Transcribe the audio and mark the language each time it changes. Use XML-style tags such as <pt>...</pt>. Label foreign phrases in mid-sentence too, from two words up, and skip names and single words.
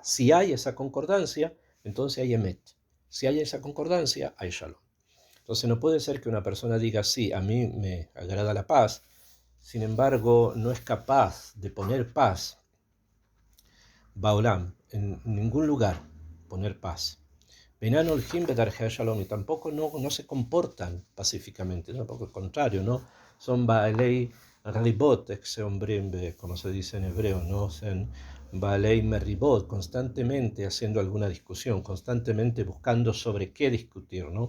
<es>Si hay esa concordancia, entonces hay Emet. Si hay esa concordancia, hay Shalom. Entonces no puede ser que una persona diga, sí, a mí me agrada la paz, sin embargo no es capaz de poner paz, Baolam, en ningún lugar, poner paz.</es> <he>Benan olhim bedarhei shalom,</he> <es>y tampoco no se comportan pacíficamente, ¿no? Por el contrario, ¿no? Son</es> <he>baalei ribot,</he> <es>como se dice en hebreo, ¿no? Son</es> <he>baalei meribot,</he> <es>constantemente haciendo alguna discusión, constantemente buscando sobre qué discutir, ¿no?</es>